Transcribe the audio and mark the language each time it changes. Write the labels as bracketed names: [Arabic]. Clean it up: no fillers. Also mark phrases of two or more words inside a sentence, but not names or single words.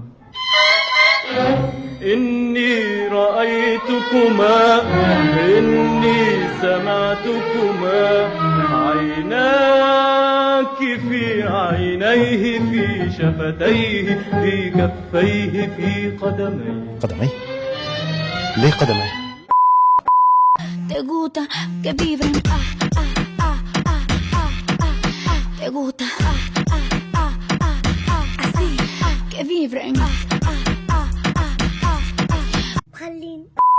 [Arabic] إني رأيتكما، إني سمعتكما، عيناك في عينيه، في شفتيه، في كفيه، في قدميه. قدمي؟ ليه قدمي؟ [Spanish] Te gusta que vibren, te gusta así, que vibren. [Arabic] خليني